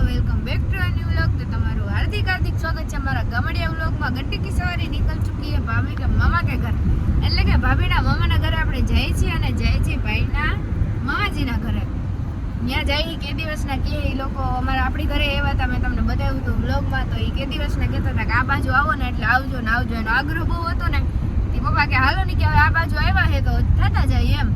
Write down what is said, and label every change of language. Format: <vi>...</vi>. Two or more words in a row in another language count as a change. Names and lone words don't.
<en>welcome back to a new vlog.</en> <gu>તો તમારું હાર્દિક સ્વાગત છે અમારા ગામડિયા વ્લોગમાં।</gu> <hi>गट्टी की सवारी निकल चुकी है भाभी के मामा के घर,</hi> <gu>એટલે કે ભાભીના મામાના ઘરે આપણે જઈએ છીએ અને જઈએ છીએ ભાઈના મામાજીના ઘરે। ત્યાં જઈ કે દિવસના કે એ લોકો અમારા આપણી ઘરે એવા હતા, મેં તમને બતાવ્યું હતું વ્લોગમાં। તો એ કે દિવસના કહેતા હતા કે આ બાજુ આવો ને એટલે આવજો ને આવજો, એનો આગ્રહ બહુ હતો ને। તે પપ્પા કે હાલો ને કે હવે આ બાજુ આવ્યા છે તો થતા જાય એમ।</gu>